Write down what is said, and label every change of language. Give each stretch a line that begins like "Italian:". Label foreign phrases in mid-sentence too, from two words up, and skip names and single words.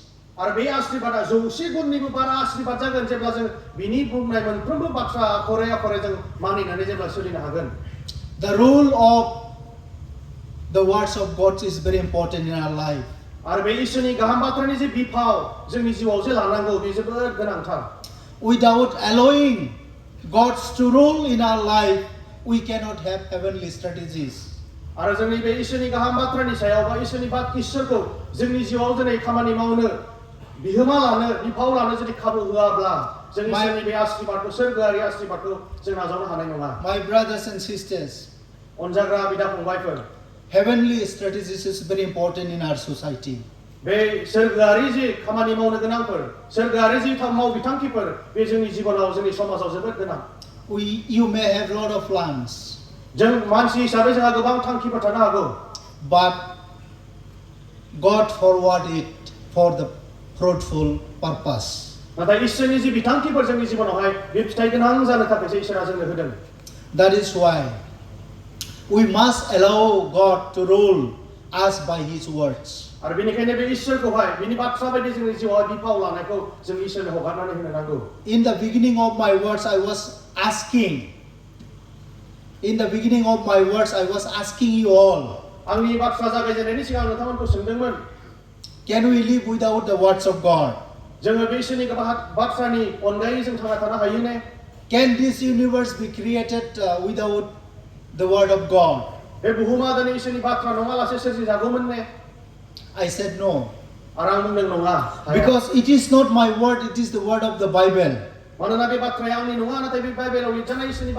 Bodo: आरो बे आशीर्वादा 100 गुणनिबो बारा आशीर्वाद जागोन जेब्ला जों बिनि बुंनाय मोनफ्रोमबो बाथ्रा आखरे जों मानिनानै जेब्ला सोलिनो हागोन.
English: The rule of the words of God is very important in our life.
Bodo: आरो बे इसोरनि गाहाम बाथ्रानि जे बिफाव जोंनि जिउआव जे लानांगौ बे जोबोद गोनांथार.
English: Without allowing God to rule in our life, we cannot have heavenly strategies.
Bodo: आरो जोंनि बे इसोरनि गाहाम बाथ्रानि सायाव बा इसोरखौ जोंनि जिउआव दिनै खामानि मावनो बिहोमा लानो बिफाव लानो जुदि खाबु होआब्ला जों इसोरनि बे आशीर्वादखौ सोरगोआरि आशीर्वादखौ जों नाजावनो हानाय नङा.
English: My brothers and sisters,
Bodo: अनजाग्रा बिदा फंबायफोर,
English: heavenly strategies is very important in our society.
Bodo: बे सोरगोआरि जे खामानि मावनो गोनांफोर सोरगोआरि जे माव बिथांखिफोर बे जोंनि जिबनाव जोंनि समाजाव जोबोद गोनां.
English: You may have lot of plans.
Bodo: जों मानसि हिसाबै जोंहा गोबां थांखिफोर थानो हागौ.
English: But God forward it for the fruitful purpose.
Bodo: नाथाय इसोरनि जे बिथांखिफोर जोंनि जिबनावहाय बे फिथाइ गोनां जानो थाखायसो इसोरा जोंनो होदों.
English: That is why we must allow God to rule us by His words.
Bodo: आरो बेनिखायनो बे इसोरखौहाय बिनि बाथ्रा बायदि जोंनि जिउआव बिफाव लानायखौ जों इसोरनो हगारनानै होनो नांगौ.
English: In the beginning of my words, I was asking you all.
Bodo: आंनि बाथ्रा जागायजेननायनि सिगां नोंथांमोनखौ सोंदोंमोन.
English: Can we live without the words of God?
Bodo: जोङो बे इसोरनि बाथ्रानि अनगायै जों थांना थानो हायो ने?
English: Can this universe be created without the word of God?
Bodo: बे बुहुमा दिनै इसोरनि बाथ्रा नङालासे सोरजिजागौमोन ने?
English: I said no.
Bodo: आरो आं बुंदों नङा.
English: Because it is not my word, it is the word of the Bible.
Bodo: मानोना बे बाथ्राया आंनि नङा नाथाय बे बाइबेलाव लिरजानाय इसोरनि बाथ्रासो.
English: You read Genesis 1 verse 1 to 3. You read Genesis 1 verse 1 to 3.